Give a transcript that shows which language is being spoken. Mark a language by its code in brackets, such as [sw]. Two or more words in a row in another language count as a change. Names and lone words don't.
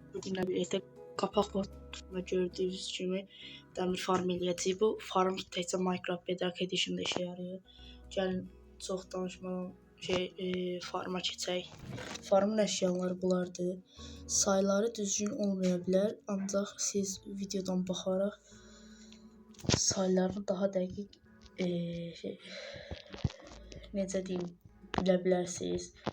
[tr] Yine bir işte kapak modunda gördüğünüz gibi demir [az] farm eləyəcəyik. Bu farm təkcə Minecraft Bedrock Edition'da işə yarayır. Gəlin çox danışmadan farma keçək. Farmın əşyaları bunlardır. Sayları düzgün olmaya bilər, ancaq siz videodan baxaraq saylarını daha dəqiq necə deyim, bilə bilərsiniz.